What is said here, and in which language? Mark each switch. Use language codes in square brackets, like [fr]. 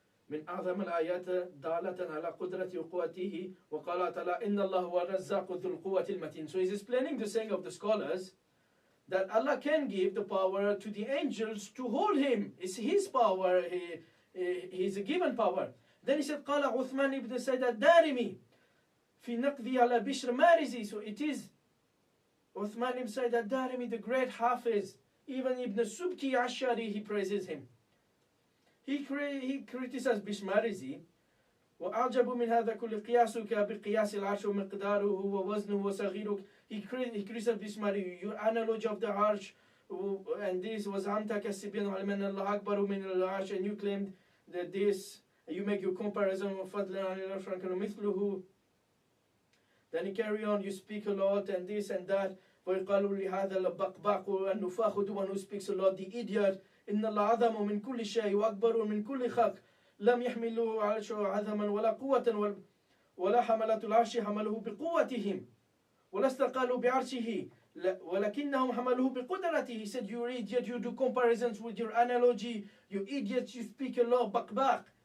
[ar] من أعظم الآيات دالة على قدرة وقوته وقال تعالى إن الله هو الرزاق ذو القوة المتين. [en] So he's explaining the saying of the scholars that Allah can give the power to the angels to hold him. It's his power, he's a given power. Then he said [ar] قال عثمان ibn Sayyid الدارمي في نقضي على بشر مارزي. [en] So it is Uthman ibn Sayyid al-Darimi, the great Hafiz. Even Ibn Subki Ashari, he praises him. He criticized Bishmarizi. [ar] وأعجب من هذا كل قياسك بقياس العرش ومقداره ووزنه وصغيره. [en] He criticized Bishmari, your analogy of the arsh, and this was [ar] أنت كالسبيان علمنا الله أكبر من العرش, [en] and you claimed that this, you make your comparison of [ar] فضلا عن العرش مثله. [en] Then he carry on, you speak a lot and this and that. [ar] ويقالوا لهذا البقباق النفاخ, [en] the one who speaks a lot, the idiot. [ar] إن الله عظم من كل شيء وأكبر من كل خلق لم يحملوا عرشه عظما ولا قوة ولا حملة العرش حملوه بقوتهم ولا استقالوا بعرشه ولكنهم حملوه بقدرته. [en] He said, you idiot, you do comparisons with your analogy, you idiot, you speak a lot, baqbaq.